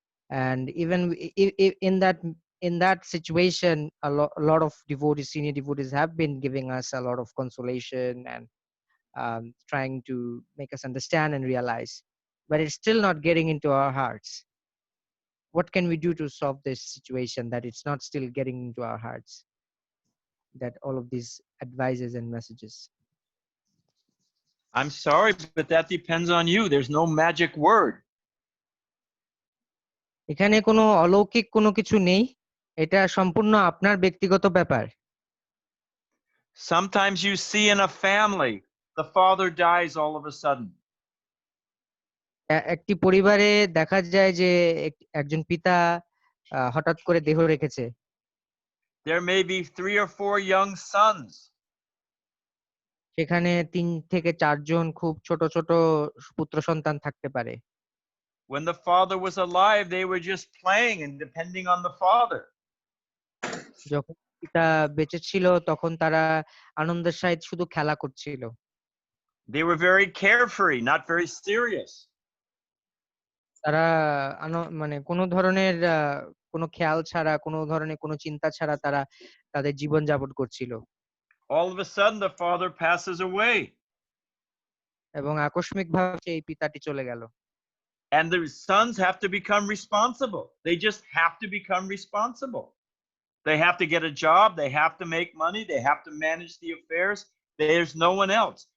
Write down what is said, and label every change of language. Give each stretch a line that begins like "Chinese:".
English: And even in that situation, a lot of devotees, senior devotees, have been giving us a lot of consolation and trying to make us understand and realize, but it's still not getting into our hearts. What can we do to solve this situation that it's not still getting into our hearts, that all of these advices and messages? I'm sorry, but that depends on you. There's no magic word.
Bangla: এখানে কোনো অলৌকিক কোনো কিছু নেই, এটা সম্পূর্ণ আপনার ব্যক্তিগত ব্যাপার।
English: Sometimes you see in a family, the father dies all of a sudden.
Bangla: একটি পরিবারে দেখা যায় যে একজন পিতা হঠাৎ করে দেহ রেখেছে।
English: There may be 3 or 4 young sons.
Bangla: সেখানে 3 থেকে 4 জন খুব ছোট ছোট পুত্র সন্তান থাকতে পারে।
English: When the father was alive, they were just playing and depending on the father.
Bangla: যখন পিতা বেঁচে ছিল তখন তারা আনন্দের সহিত শুধু খেলা করছিল।
English: They were very carefree, not very serious.
Bangla: তারা মানে কোনো ধরনের কোনো খেয়াল ছাড়া, কোনো ধরনের কোনো চিন্তা ছাড়া তারা তাদের জীবন যাপন করছিল।
English: All of a sudden, the father passes away.
Bangla: এবং আকস্মিকভাবে সেই পিতাটি চলে গেল।
English: And the sons have to become responsible. They just have to become responsible. They have to get a job. They have to make money. They have to manage the affairs. There's no one else.